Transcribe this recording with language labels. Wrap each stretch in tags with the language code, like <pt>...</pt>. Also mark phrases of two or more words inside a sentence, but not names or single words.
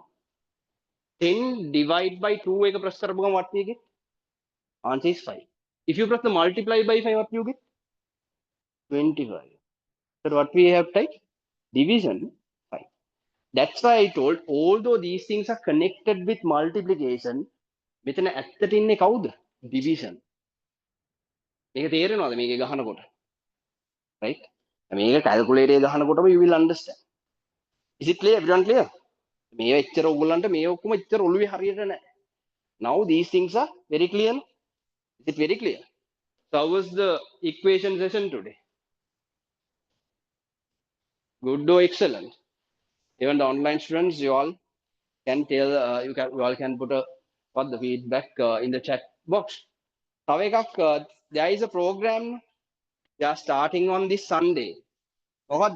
<en>10 divided by 2, what we get? Answer is 5. If you press the multiply by 5, what you get? 25. So what we have typed? Division 5. That's why I told, although these things are connected with multiplication,</en> <si>මෙතන ඇත්තට ඉන්නේ කවුද? Division. මේක තේරෙනවද මේක ගහනකොට? Right? මේක calculator එක ගහනකොටම</si> <en>you will understand. Is it clear? Everyone clear?</en> <si>මේව එච්චර ඔයගොල්ලන්ට මේ ඔක්කොම එච්චර ඔළුවේ හරියට නැහැ.</si> <en>Now these things are very clear. Is it very clear? So how was the equation session today? Good or excellent? Even the online students, you all can tell, you all can put the feedback in the chat box.</en> <si>තව එකක්,</si> <en>there is a program they are starting on this Sunday.</en> <si>මොකද්ද?</si>